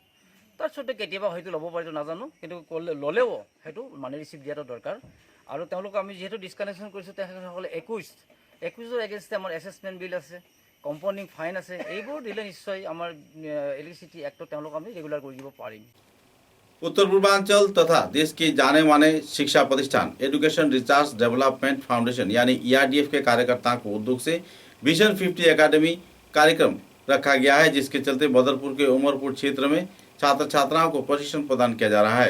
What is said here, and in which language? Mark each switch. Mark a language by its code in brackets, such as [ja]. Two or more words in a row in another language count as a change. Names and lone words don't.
[as] তাৰপিছতে কেতিয়াবা হয়তো ল'ব পাৰিতো নাজানো, কিন্তু ল'লেও সেইটো মানে ৰিচিভ দিয়াটো দৰকাৰ। আৰু তেওঁলোকক আমি যিহেতু ডিছকানেকশ্যন কৰিছোঁ তেখেতসকলে 21ৰ এগেইনষ্টে আমাৰ [en] assessment bill [as] আছে, [en] compounding fine [as] আছে, এইবোৰ দিলে নিশ্চয় আমাৰ ইলেক্ট্ৰিচিটি এক্টত তেওঁলোক আমি ৰেগুলাৰ কৰি দিব পাৰিম। [hi] उत्तर पूर्वांचल तथा देश के जाने माने शिक्षा प्रतिष्ठान एजुकेशन रिसर्च डेवलपमेंट फाउंडेशन यानी ERDF के कार्यकर्ताओं को उद्योग से विजन 50 एकेडमी कार्यक्रम रखा गया है, जिसके चलते बदरपुर के उमरपुर क्षेत्र में छात्र छात्राओं को प्रशिक्षण प्रदान किया जा रहा है।